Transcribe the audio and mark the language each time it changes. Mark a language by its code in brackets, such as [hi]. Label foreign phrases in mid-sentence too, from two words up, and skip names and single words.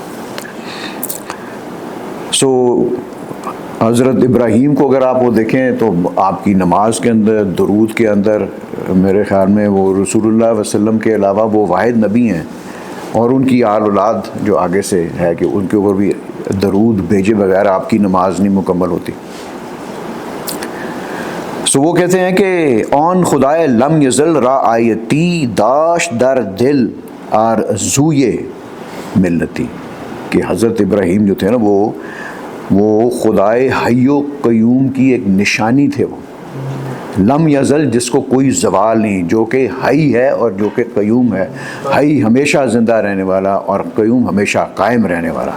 [ur] سو حضرت ابراہیم کو اگر آپ وہ دیکھیں تو آپ کی نماز کے اندر، درود کے اندر، میرے خیال میں وہ رسول اللہ علیہ وسلم کے علاوہ وہ واحد نبی ہیں، اور ان کی آل اولاد جو آگے سے ہے کہ ان کے اوپر بھی درود بھیجے بغیر آپ کی نماز نہیں مکمل ہوتی. سو وہ کہتے ہیں کہ [fa] آن خدائے لم یزل را آیتی داش در دل آرزوئے ملتی، [ur] کہ حضرت ابراہیم جو تھے نا وہ خدائے حی و قیوم کی ایک نشانی تھے. وہ لم یزل جس کو کوئی زوال نہیں، جو کہ حی ہے اور جو کہ قیوم ہے. حی ہمیشہ زندہ رہنے والا اور قیوم ہمیشہ قائم رہنے والا.